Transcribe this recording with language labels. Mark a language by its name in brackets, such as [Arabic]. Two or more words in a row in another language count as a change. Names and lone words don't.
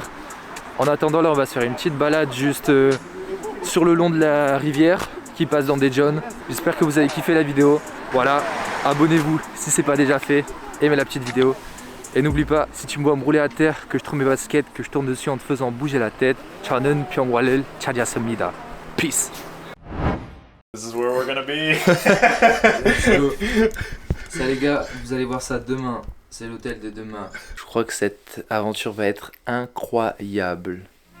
[French] En attendant là on va se faire une petite balade juste sur le long de la rivière qui passe dans Daejeon. J'espère que vous avez kiffé la vidéo. Voilà, abonnez-vous si c'est pas déjà fait. Aimez la petite vidéo. Et n'oublie pas, si tu me vois me rouler à terre, que je trouve mes baskets, que je tourne dessus en te faisant bouger la tête. [Korean] 저는 평화를 찾았습니다. [English] Peace. This is where we're gonna be. [French] Ça les gars, vous allez voir ça demain. C'est l'hôtel de demain. Je crois que cette aventure va être incroyable.